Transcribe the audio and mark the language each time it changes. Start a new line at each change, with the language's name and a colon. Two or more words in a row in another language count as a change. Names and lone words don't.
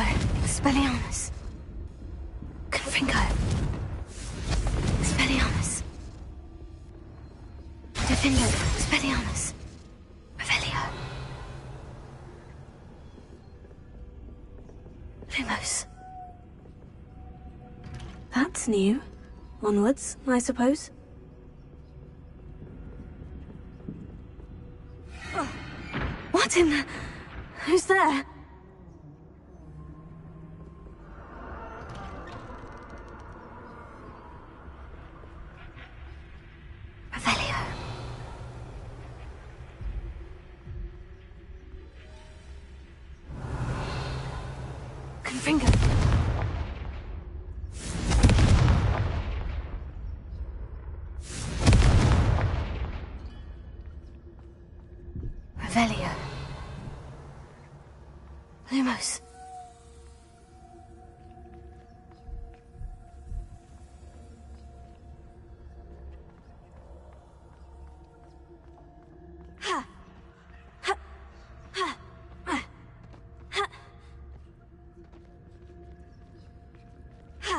English: Expelliarmus. Confringo. Expelliarmus. Defendo. Expelliarmus. Revelio. Lumos. That's new. Onwards, I suppose. What in the... Who's there? Revelio. Confringo. Revelio. Lumos. Ha. Ha. Ha. Ha. Ha. Ha.